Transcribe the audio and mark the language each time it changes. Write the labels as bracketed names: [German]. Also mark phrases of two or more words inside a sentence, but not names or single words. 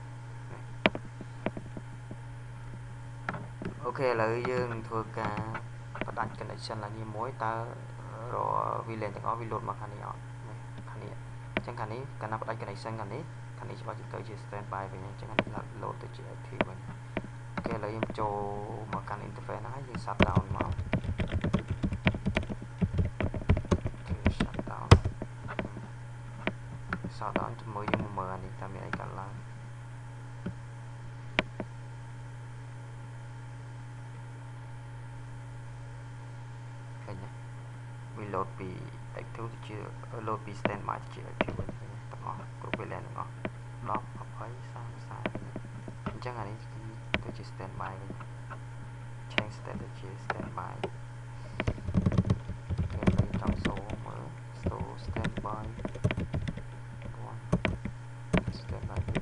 [Khmer] អូខេឥឡូវយើងធ្វើការបដាច់ connection ឡើងមួយតើរក VLAN ទាំងអស់វា load មកខាងនេះអត់ខាងនេះអញ្ចឹងខាងនេះកាលណាបដាច់ connection ខាងនេះច្បាស់ទៅជា standby វិញអញ្ចឹងខាងនេះ load ទៅជា active វិញអូខេឥឡូវយើងចូលមកកាន់ interface ហ្នឹងហើយយើង [English] shut down [Khmer] មក shutdown ជាមួយយើងមើលអានេះតើមានអីកើតឡើងឃើញទេវា load ពី active ទៅជា load ពី standby ទៅជា active វិញទាំងអស់គ្រប់ VLAN ទាំងអស់10 20 30 40អញ្ចឹងអានេះគឺទៅជា standby វិញ [English] change state [Khmer] ទៅជា standby គេចង់សូមើល standby standby